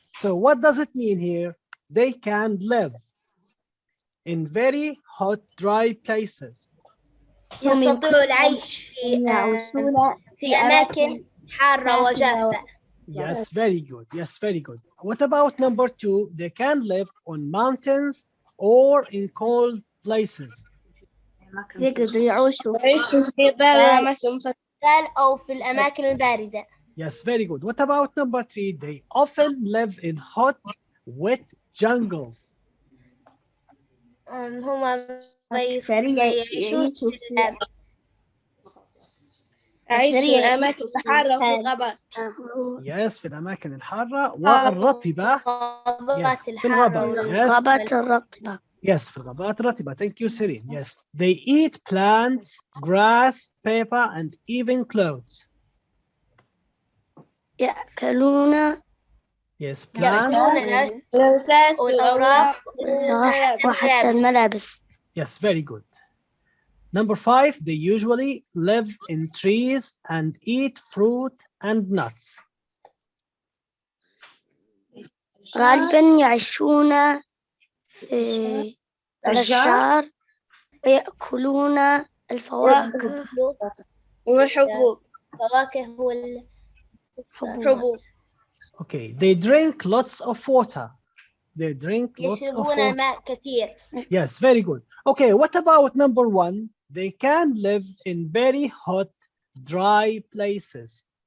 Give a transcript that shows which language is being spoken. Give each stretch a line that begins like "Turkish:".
English: So what does it mean here? They can live in very hot, dry places.
Arabic: يستطيعوا العيش يعيشون في أماكن حارة وجافة.
English: Yes, very good. Yes, very good. What about number two? They can live on mountains or in cold places.
Arabic: يقدروا يعيشوا يعيشوا في برا أماكن مسكرة. أو في الأماكن الباردة.
English: Yes, very good. What about number three? They often live in hot, wet jungles.
Arabic: هم أكثرية يعيشون يعيشوا في يعيشوا في أماكن حارة وفي الغابات. Yes, في الأماكن الحارة والرطبة. Yes, في الغابات. Yes. الغابات الرطبة. Yes, في الغابات الرطبة.
English: Thank you, Serene. Yes, they eat plants, grass, paper, and even clothes.
Arabic: يأكلون
English: Yes, plants.
Arabic: النباتات والأوراق وحتى الملابس.
English: Yes, very good. Number five, they usually live in trees and eat fruit and nuts.
Arabic: غالبا يعيشون في الأشجار ويأكلون الفواكه والحبوب. فواكه حبوب.
English: Okay, they drink lots of water. They drink lots of
Arabic: يشربون
English: water.
Arabic: الماء كثير.
English: Yes, very good. Okay, what about number one? They can live in very hot, dry places.